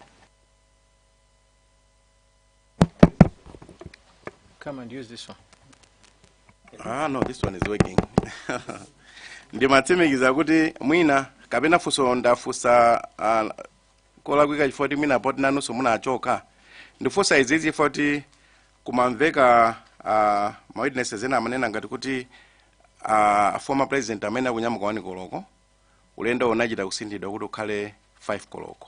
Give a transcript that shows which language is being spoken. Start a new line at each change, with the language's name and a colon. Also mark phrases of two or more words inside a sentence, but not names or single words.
English: Come and use this one. No, this one is working.
Nyanja: Ndimatsimikiza kuti mwina kapena funso ndafusa kola kwika chifoti mwina poti nanuso munachoka. Ndifusa izizi chifoti kumamveka ma witnesses ena amanena ngati kuti
English: former president
Nyanja: amene akunyamuka 1 koloko ulendo unachita kusinthidwa kuti ukhale 5 koloko.